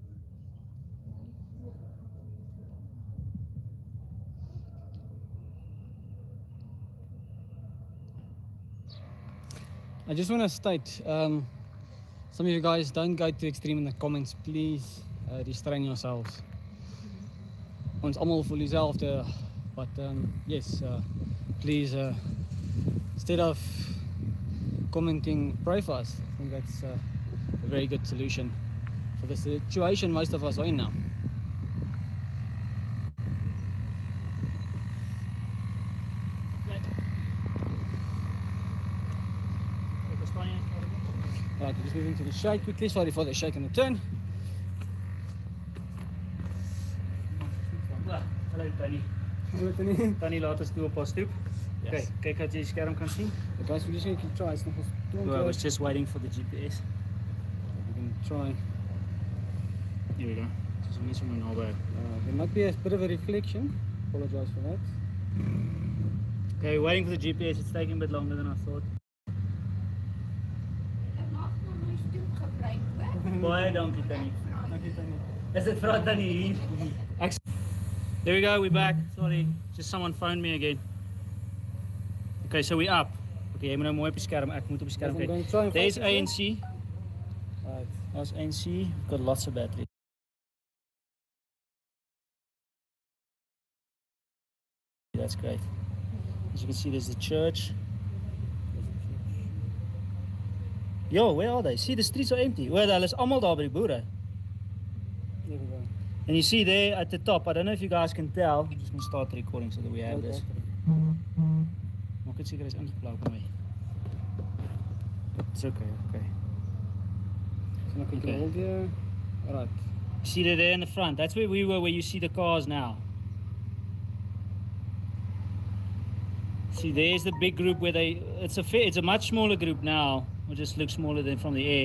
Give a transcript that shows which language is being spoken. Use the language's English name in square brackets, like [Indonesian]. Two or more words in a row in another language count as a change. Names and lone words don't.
[English] I just want to state, some of you guys don't go too extreme in the comments, please restrain yourselves. [Afrikaans] Ons almal voel dieselfde, [English] but yes, please, instead of commenting, pray for us. I think that's a very good solution for the situation most of us are in now. Right, we're just moving to the shake quickly. Sorry for the shake and the turn. Hello Tony. Hello Tony. [Afrikaans] Tony laat ons toe op ons stoep. Yes. Okay, kyk as jy die skerm kan sien. [English] The guys, we're just going to keep trying. It's not well, I was just waiting for the GPS. We can try. Here we go. Just miss him on our there might be a bit of a reflection. Apologize for that. Okay, waiting for the GPS. It's taking a bit longer than I thought. [Afrikaans] Baie dankie Tannie. Dankie Tannie. Is dit vir Tannie hier? [English] There we go, we're back. Sorry, just someone phoned me again. Okay, so we're up. [Afrikaans] Okay, jy moet nou mooi op die skerm. Ek moet op die skerm kyk. [English] There's ANC. Right. There's ANC. We've got lots of battery. That's great. As you can see, there's the church. Yo, where are they? See, the streets are empty. Well, [Afrikaans] hulle is almal daar by die boere. [English] There we go. And you see there at the top, I don't know if you guys can tell. I'm just going to start the recording so that we have this. [Afrikaans] Maak dit seker is ingeplou by my. [English] It's okay, okay. So now can hold here. Alright. See that there in the front? That's where we were, where you see the cars now. See, there's the big group where they... It's a much smaller group now. It just looks smaller than from the air.